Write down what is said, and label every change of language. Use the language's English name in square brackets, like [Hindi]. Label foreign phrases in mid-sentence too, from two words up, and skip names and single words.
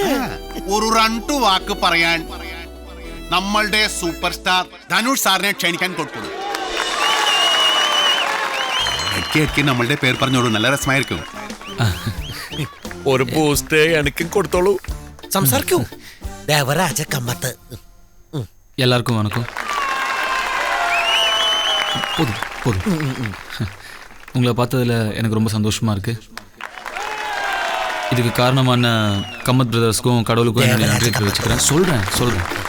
[Malayalam] ഒരു 2 വാക്ക് പറയാൻ നമ്മളുടെ [English] super star [Malayalam] ധനുഷ് സാറിനെ ക്ഷണിക്കാൻ കൊടുക്കുന്നു. എനിക്ക് നമ്മളുടെ പേര് പറഞ്ഞോളൂ, നല്ല രസമായിരിക്കും. ഒരു പോസ്റ്റ് എനിക്കും കൊടുത്തോളൂ. സംസാരിക്കൂ. ദേവരാജ കമ്മത്ത്. [Tamil] எல்லாருக்கும் வணக்கம். போதும் போதும். உங்களை பார்த்ததில் எனக்கு ரொம்ப சந்தோஷமாக இருக்குது. இதுக்கு காரணமான கம்மத் பிரதர்ஸ்க்கும் கடவுளுக்கும் என்னுடைய நன்றி தெரிவிச்சுக்கிறேன். சொல்கிறேன்.